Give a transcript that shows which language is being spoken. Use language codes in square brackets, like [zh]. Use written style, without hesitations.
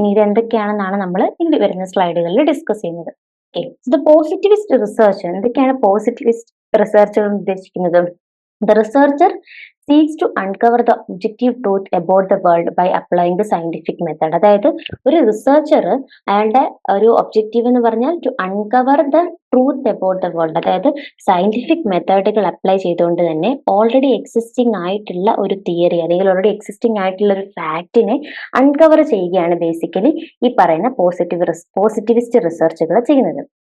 [ml] ഇനി ഇത് എന്തൊക്കെയാണെന്നാണ് നമ്മൾ ഇനി വരുന്ന സ്ലൈഡുകളിൽ ഡിസ്കസ് ചെയ്യുന്നത്. [en] The positivist research, [ml] എന്തൊക്കെയാണ് പോസിറ്റിവിസ്റ്റ് റിസർച്ചുകൾ ഉദ്ദേശിക്കുന്നത്? [en] The researcher seeks to uncover the objective truth about the world by applying the scientific method. [ml] അതായത് ഒരു റിസർച്ചർ അയാളുടെ ഒരു ഒബ്ജക്റ്റീവ് എന്ന് പറഞ്ഞാൽ [en] to uncover the truth about the world, [ml] അതായത് സയന്റിഫിക് മെത്തേഡുകൾ അപ്ലൈ ചെയ്തുകൊണ്ട് തന്നെ ഓൾറെഡി എക്സിസ്റ്റിംഗ് ആയിട്ടുള്ള ഒരു തിയറി അല്ലെങ്കിൽ ഓൾറെഡി എക്സിസ്റ്റിംഗ് ആയിട്ടുള്ള ഒരു ഫാക്റ്റിനെ അൺകവർ ചെയ്യുകയാണ് ബേസിക്കലി ഈ പറയുന്ന പോസിറ്റിവിസ്റ്റ് റിസർച്ചുകൾ ചെയ്യുന്നത്.